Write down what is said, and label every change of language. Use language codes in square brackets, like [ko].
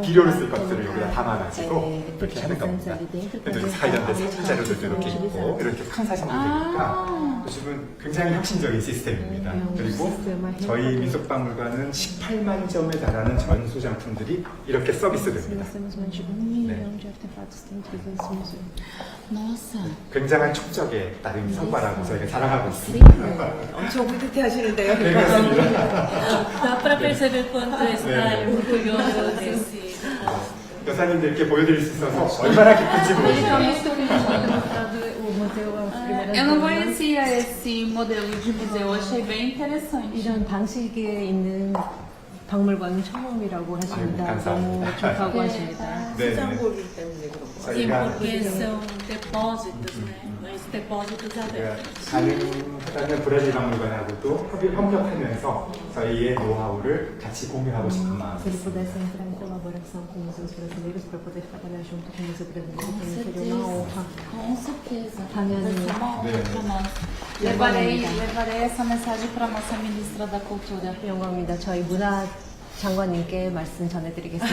[ko] 비료로 쓸 것들을 여기다 담아가지고 이렇게 하는 겁니다. 그래도 관련된 사진 자료들도 이렇게 있고, 이렇게 큰 사진도 되니까 요즘은 굉장히 혁신적인 시스템입니다. 그리고 저희 민속박물관은 18만 점에 달하는 전소장품들이 이렇게 서비스됩니다. [pt] Nós temos mais de 1 milhão de artefatos dentro desse museu. Nossa. [ko] 굉장한 촉적에 따른 성과라고 저희가 자랑하고 있습니다. 엄청 뿌듯해 하시는데요. 네, 그렇습니다. [pt] dá para perceber quanto está orgulhoso desse. [ko] 여사님들께 보여드릴 수 있어서 얼마나 기쁜지 모르겠어요. [pt] O museu é a primeira Eu não conhecia esse modelo de museu, achei bem interessante. [ko] 이런 방식에 있는 박물관은 처음이라고 하십니다. 아이고, 감사합니다. 너무 좋다고 하십니다. 네, 네. 시장고기 때문에 그런 거. [pt] Sim, [ko] 저희가 [pt] porque são depósitos, né? Mas depósitos abertos. [ko] 가능하다면 브라질 박물관하고도 협력하면서 저희의 노하우를 같이 공유하고 싶은 마음. [pt] Se ele pudesse entrar em colaboração com museus brasileiros para poder trabalhar junto com o Museu Brasileiro, também seria uma honra. Com certeza. [ko] 당연히 [pt] Vai ser uma honra [ko] 네. [pt] para nós. Levarei essa mensagem para a nossa ministra da Cultura. [ko] 영광입니다. 저희 문화 장관님께 말씀 전해드리겠습니다.